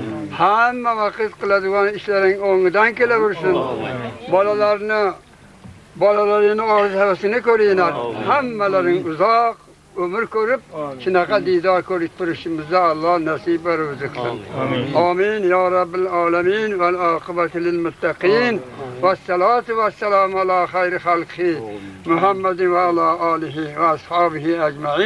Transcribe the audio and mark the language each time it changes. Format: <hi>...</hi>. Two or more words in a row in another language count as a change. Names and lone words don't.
<uz>Hamma vaqt qiladigan ishlaring o'ngidan kelaversin. Bolalarini orzu havasini ko'ringlar. Hammalaring uzoq ömür ko'rib, shunaqa didor ko'rib turishimizda Alloh nasib va ro'zi qilsin.</uz> <ar>آمين يا رب العالمين والعاقبة للمتقين. والصلاة والسلام على خير خلقه محمد وعلى آله وأصحابه أجمعين.</ar>